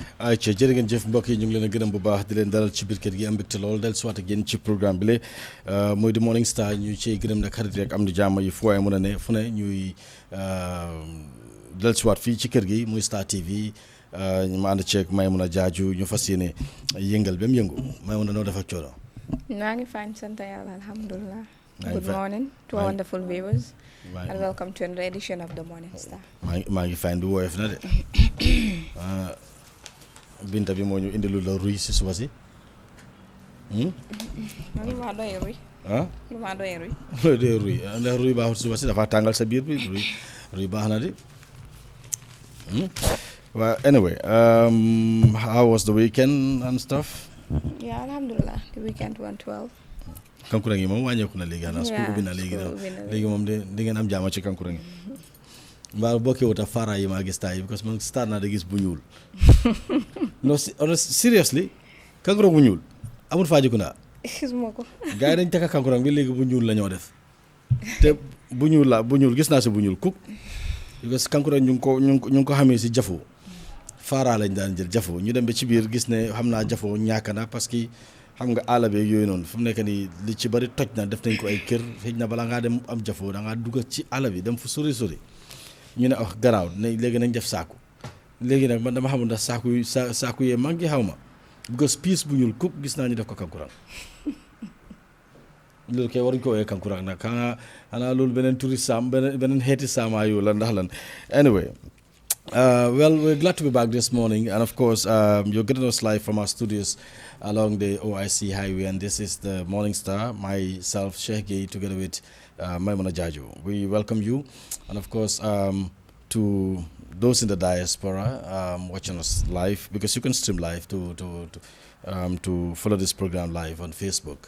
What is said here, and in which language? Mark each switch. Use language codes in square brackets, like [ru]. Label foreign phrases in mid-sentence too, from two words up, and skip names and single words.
[wo] ayca jërë ngeen jëf mbokk yi ñu ngi leen a gërëm bu baax di leen dalal ci biir kër gi am mbégte lool del soit ak yéen ci programme bi la mooy di Morning Star ñu ciy gërëm nag xarit rek am di jàmm yi fu waaye mën a ne fu ne ñuy del soit fii ci kër gi muy Star TV ma ànd ceeg Maimouna Jaaju ñu fas yéene yëngal ba mu yëngu Maimouna noo def ak coono. maa ngi fine sant yàlla alhamdulilah. [en] Good morning to our wonderful viewers. And welcome to another edition of the Morning Star. [wo] maa ngi fine bi woyof na de. Binta bi moo ñu indilu la ruy si suba si. man lu ma doyee ruy. lu ma doyee ruy. doyee ruy ndax ruy baaxul suba si dafa tàngal sa biir bi ruy baax na de. [en] Well, anyway, how was the weekend and stuff? Yeah, alhamdulillah. The weekend went well. [wo] Kankurang yi moom wàññeeku na léegi xanaa school ubbi na léegi moom de di ngeen am jaama ci kankurang yi mbaa bokkee wuta fara yi maa gis taay yi [fr] parce que [wo] man start naa da gis bu ñuul [en] no seriously [wo] kankurang bu ñuul amul Fajikunda gisuma ko gars yi dañ takka kankurang bi léegi bu ñuul la ñoo def te bu ñuul gis naa si bu ñuul kuk [fr] parce que [wo] kankurang ñu ngi ko xamee si jafoo fara lañ daan jël jafoo ñu dem ba ci biir gis ne xam naa jafoo ñàkk na [fr] parce que [wo] xam nga àll beeg yooyu noonu fu mu nekk nii li ci bari toj na def nañ ko ay kër xëy na bala ngaa dem am jafoo da ngaa dugg ci àll bi dem fu sori ñu ne wax garaaw ne léegi nañ def saaku léegi nag man dama xamul ndax saaku yee manqué xaw ma because piis bu ñuul kuk gis naa ñu def ko kankurang loolu kay waruñ ko woowee kankurang nag xanaa loolu beneen turi saam beneen xeeti saamaa yu la ndax lan [en] anyway well, we're glad to be back this morning, and of course, you're getting us live from our studios along the OIC Highway, and this is the Morning Star, myself, Sheikh Gay, together with Maimouna Jaaju. We welcome you, and of course, to those in the diaspora watching us live, because you can stream live to follow this program live on Facebook.